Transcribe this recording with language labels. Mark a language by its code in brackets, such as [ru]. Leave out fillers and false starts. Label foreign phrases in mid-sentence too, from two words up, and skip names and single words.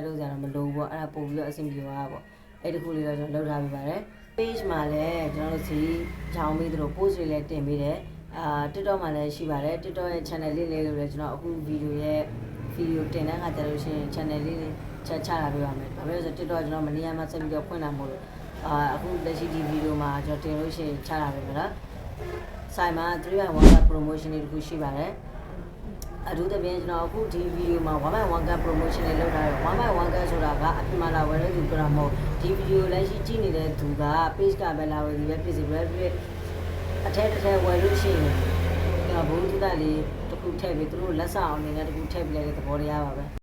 [my] ထုတ်စရာတော့မလိုဘူးပေါ့အဲ့ဒါပို့ပြီးတော့အဆင်ပြေသွားတာပေါ့အဲ့ဒီခုလေးတော့ကျွန်တော်လုပ်ထားပေးပါတယ် page မှာလည်းကျွန်တော်တို့စီရောင်းပြီးသူတို့ post တွေလည်းတင်ပေးတယ်TikTok မှာလည်းရှိပါတယ် TikTok ရဲ့ channel လေးလည်းကျွန်တော်အခုဗီဒီယိုတင်တဲ့အခါကျတော့ရှင် channel လေးချထားပေးပါမယ်ဘာဖြစ်လို့ဆို TikTok ကျွန်တော်မနေရာမှာဆက်ပြီးတော့ဖွင့်တာမဟုတ်လို့အခုလက်ရှိဒီဗီဒီယိုမှာကျွန်တော်တင်လို့ရှိရင်ချထားပေးမယ်နော်ဆိုင်မှာ [en] 3-in-1 cup promotion [my] တွေတခုရှိပါတယ်အထူးသဖြင့်ကျွန်တော်အခုဒီဗီဒီယိုမှာ [en] 1-in-1 cup promotion [my] တွေလုပ်ထားတယ် [en] 1-in-1 cup [my] ဆိုတာကအပြင်မှာလာဝယ်တဲ့သူပြောတာမဟုတ်ဒီဗီဒီယိုလက်ရှိကြည့်နေတဲ့သူက page ကပဲလာဝယ်ပြီးပဲဖြစ်စီပဲဖြစ်အထက်ဝယ်လို့ရှိရင်ဘုံတူတာလေးတခုထည့်ပြီးသူတို့လက်ဆောင်အနေနဲ့တခုထည့်ပြီးလိုက်တဲ့သဘောတရားပါပဲ